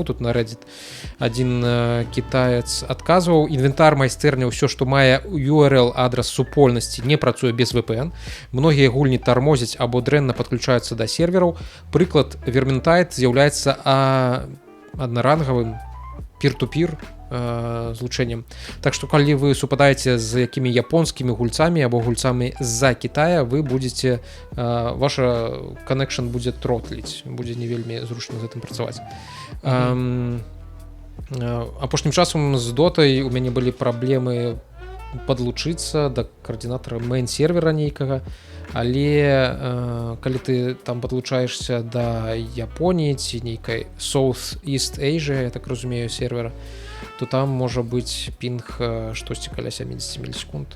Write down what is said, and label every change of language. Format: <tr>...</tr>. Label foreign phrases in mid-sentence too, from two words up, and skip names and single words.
<be>Тут на Reddit адзін кітаец адказваў: інвентар майстэрня, ўсё, што мае URL адрас супольнасці, не працуе без VPN. Многія гульні тармозяць або дрэнна падключаюцца да сервераў. Прыклад, Vermintide з'яўляецца аднарангавым peer-to-peer злучэннем. Так што калі вы супадаеце з якімі японскімі гульцамі або гульцамі з-за Китая, вы будзеце, ваша connection будзе тротліць, будзе не вельмі зручна з гэтым працаваць. Апошнім часам з дотай у мяне былі праблемы падлучыцца да коаардынатара мейн-сервера нейкага, але калі ты там падлучаешся да Японіі ці нейкай Southeast Asia, я так разумею, сервера, то там можа быць пінг штосьці каля 70 мілісекунд.</be>